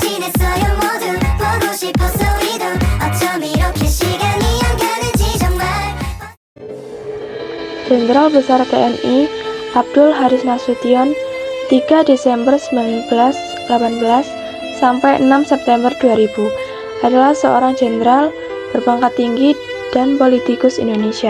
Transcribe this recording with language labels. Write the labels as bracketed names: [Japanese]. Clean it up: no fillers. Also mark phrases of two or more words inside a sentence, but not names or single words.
[Korean] 있어요 모두 보고 싶었어 우리도 어쩜 이렇게 시간이 안 가는지 정말. [Indonesian] Jenderal Besar TNI Abdul Haris Nasution 3 Desember 1918 sampai 6 September 2000 adalah seorang jenderal berpangkat tinggi dan politikus Indonesia.